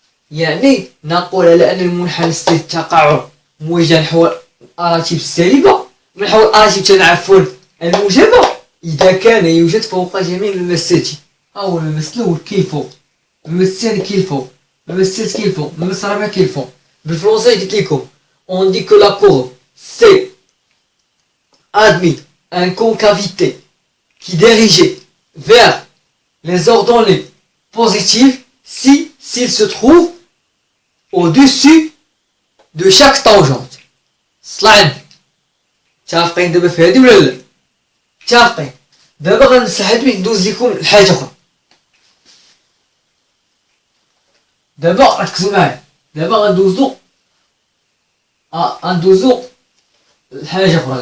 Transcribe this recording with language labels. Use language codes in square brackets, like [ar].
[ar] يعني نقول على ان المنحنى السالب التقاعد موجه نحو الاراتب السالبه ونحو الاراتب عفوا الموجبه اذا كان يوجد فوق جميع المماسات. هو المماس الاول كاين فوق المماس الثاني كاين فوق المماس الثالث كاين فوق المماس الرابع كاين فوق. بالفرنسي قلت لكم [fr] on dit que la courbe C admet une concavité qui dirigeait vers les ordonnées positives s'il se trouve au-dessus de chaque tangente. [ar] صلع متفقين دابا في هادي ولا لا؟ متفقين. دابا غنسحب ندوز لكم لحاجه اخرى. دابا ركزوا معايا. دابا غندوزو لحاجه اخرى.